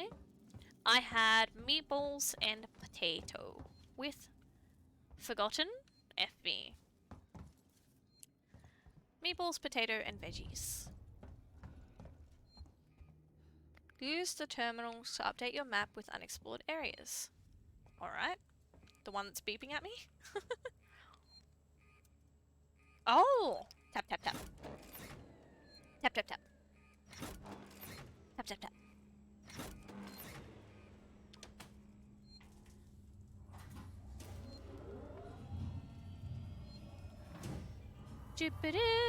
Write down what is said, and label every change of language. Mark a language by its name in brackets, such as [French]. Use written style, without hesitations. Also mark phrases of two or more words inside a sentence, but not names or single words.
[English] I had meatballs and potato with forgotten FB. Meatballs, potato, and veggies. Use the terminals to update your map with unexplored areas. Alright. The one that's beeping at me? Oh! Tap, tap, tap. Tap, tap, tap. Tap, tap, tap. Jupiter.